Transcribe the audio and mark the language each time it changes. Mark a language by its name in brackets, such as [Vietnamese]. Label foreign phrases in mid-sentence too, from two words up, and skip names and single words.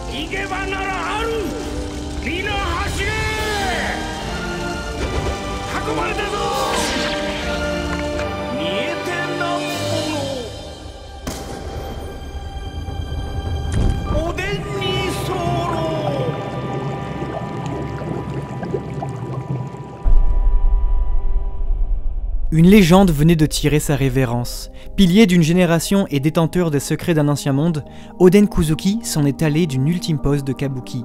[Japanese] け場ならある。皆走れ。運ばれたぞ。見えてなんぼのおでんに候。 [French] Une légende venait de tirer sa révérence. Pilier d'une génération et détenteur des secrets d'un ancien monde, Oden Kuzuki s'en est allé d'une ultime pose de kabuki.